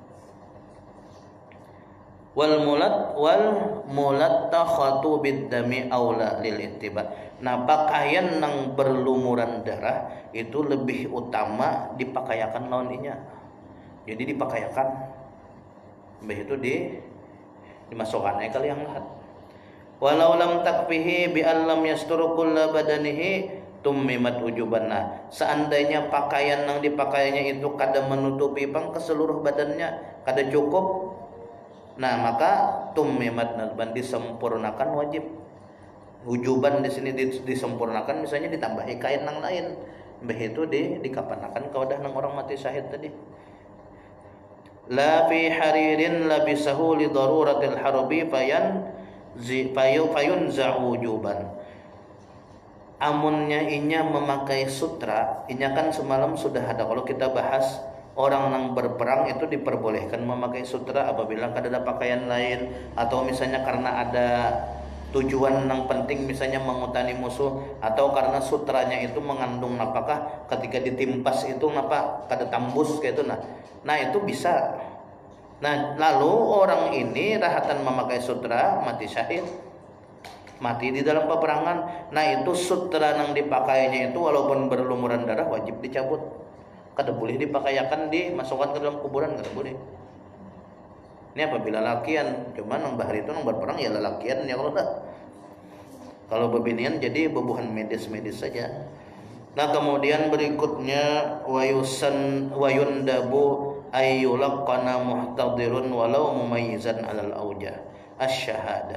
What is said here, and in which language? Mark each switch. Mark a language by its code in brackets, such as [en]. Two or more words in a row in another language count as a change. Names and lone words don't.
[ar] والملطخة بالدم أولى للاتباع. [bjn] Nah pakaian nang berlumuran darah itu lebih utama dipakayakan lawannya. Jadi dipakayakan itu dimasukkannya kali yang lahat. [ar] ولو لم تكفه بأن لم يستر كل بدنه تممت وجوبا. [bjn] Seandainya pakaian yang dipakainya itu kada menutupi keseluruh badannya, kada cukup, nah maka [ar] تممت ندبا [bjn] disempurnakan wajib. Ujuban di sini disempurnakan, misalnya ditambahi kain yang lain, begitu dikapanakan kaudah nang orang mati syahid tadi. [ar] لا في حرير لبسه لضرورة الحرب فينزع وجوبا. [bjn] Amunnya inya memakai sutra, inya kan semalam sudah ada kalau kita bahas orang yang berperang itu diperbolehkan memakai sutra apabila kada ada pakaian lain, atau misalnya karena ada tujuan yang penting, misalnya mengutani musuh, atau karena sutranya itu mengandung apakah ketika ditimpas itu kada tambus kayak itu. Nah itu bisa. Nah lalu orang ini rahatan memakai sutra mati syahid, mati di dalam peperangan. Nah itu sutra yang dipakainya itu walaupun berlumuran darah wajib dicabut, kada boleh dipakayakan dimasukkan ke dalam kuburan, kada boleh. Ini apabila lakian, cuman nang bahari itu nang berperang ya lalakian ya, kalau bebinian jadi bebuhan medis-medis saja. Nah kemudian berikutnya [ar] ويندب أن يلقن محتضر ولو مميزا على الأوجه الشهادة.